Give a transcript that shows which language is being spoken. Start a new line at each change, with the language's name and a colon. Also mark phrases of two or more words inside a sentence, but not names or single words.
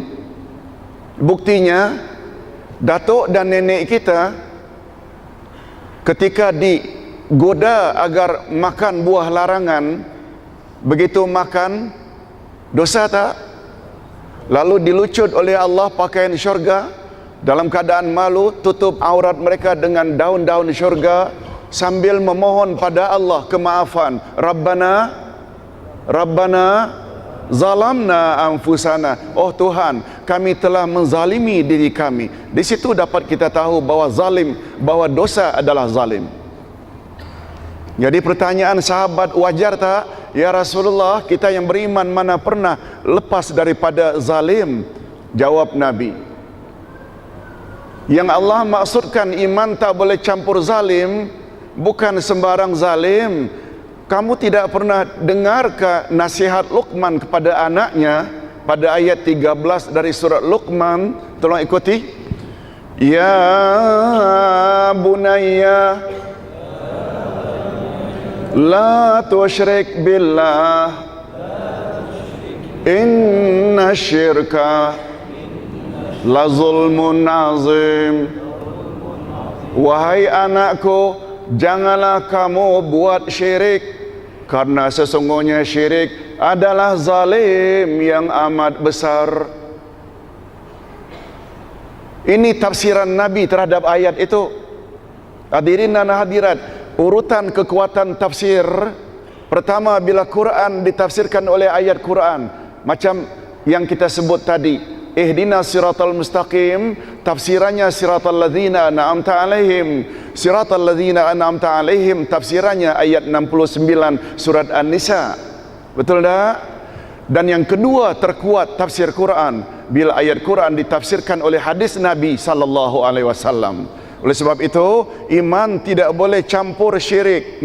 Malay: Buktinya, datuk dan nenek kita ketika digoda agar makan buah larangan, begitu makan, dosa tak? Lalu dilucut oleh Allah pakaian syurga, dalam keadaan malu, tutup aurat mereka dengan daun-daun syurga, sambil memohon pada Allah kemaafan.
Arabic: ربنا ظلمنا أنفسنا.
Malay: Oh Tuhan, kami telah menzalimi diri kami. Di situ dapat kita tahu bahwa dosa adalah zalim. Jadi pertanyaan sahabat, wajar tak? Ya Rasulullah, kita yang beriman mana pernah lepas daripada zalim? Jawab Nabi, yang Allah maksudkan iman tak boleh campur zalim bukan sembarang zalim. Kamu tidak pernah dengarkah nasihat Luqman kepada anaknya pada ayat 13 dari surat Luqman? Tolong ikuti.
Arabic: يا بني لا تشرك بالله إن الشرك لظلم عظيم.
Malay: Wahai anakku, janganlah kamu buat syirik, karena sesungguhnya syirik adalah zalim yang amat besar. Ini tafsiran Nabi terhadap ayat itu. Hadirin dan hadirat, urutan kekuatan tafsir. Pertama, bila Quran ditafsirkan oleh ayat Quran, macam yang kita sebut tadi,
Arabic: اهدنا الصراط المستقيم, tafsirannya صراط الذين أنعمت عليهم. صراط الذين أنعمت عليهم,
Malay: tafsirannya ayat 69 surat An-Nisa. Betul tak? Dan yang kedua terkuat tafsir Quran bila ayat Quran ditafsirkan oleh hadis Nabi
Arabic: صلى الله عليه وسلم.
Malay: Oleh sebab itu, iman tidak boleh campur syirik.